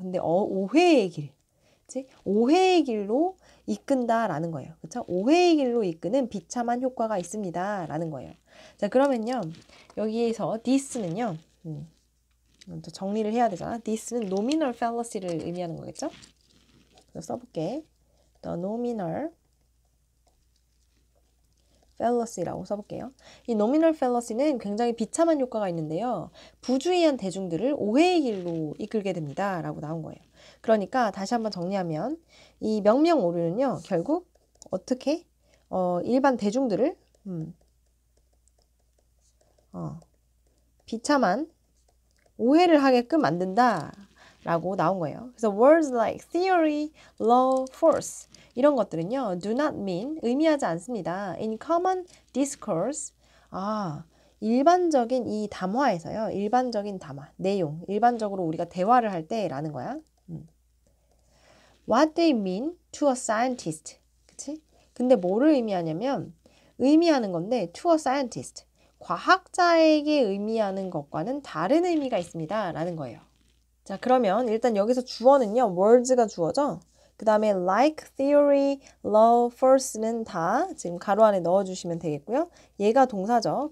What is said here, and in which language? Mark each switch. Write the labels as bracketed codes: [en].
[ko] 근데 오해의 길, 그치? 오해의 길로 이끈다라는 거예요. 그렇죠? 오해의 길로 이끄는 비참한 효과가 있습니다. 라는 거예요. 자, 그러면요. 여기에서 this는요. 정리를 해야 되잖아. this는 nominal fallacy를 의미하는 거겠죠? 그래서 써볼게. the nominal fallacy라고 써볼게요. 이 nominal fallacy는 굉장히 비참한 효과가 있는데요. 부주의한 대중들을 오해의 길로 이끌게 됩니다. 라고 나온 거예요. 그러니까 다시 한번 정리하면 이 명명 오류는요. 결국 어떻게 일반 대중들을 비참한 오해를 하게끔 만든다 라고 나온 거예요. [en] 그래서 words like theory, law, force [ko] 이런 것들은요. [en] do not mean, [ko] 의미하지 않습니다. [en] in common discourse, [ko] 일반적인 이 담화에서요. 일반적인 담화, 내용, 일반적으로 우리가 대화를 할 때라는 거야. [en] What they mean to a scientist. [ko] 그치? 근데 뭐를 의미하냐면 의미하는 건데 [en] to a scientist. [ko] 과학자에게 의미하는 것과는 다른 의미가 있습니다. 라는 거예요. 자, 그러면 일단 여기서 주어는요. words가 주어죠. 그 다음에 like, theory, law, force는 다 지금 가로 안에 넣어주시면 되겠고요. 얘가 동사죠.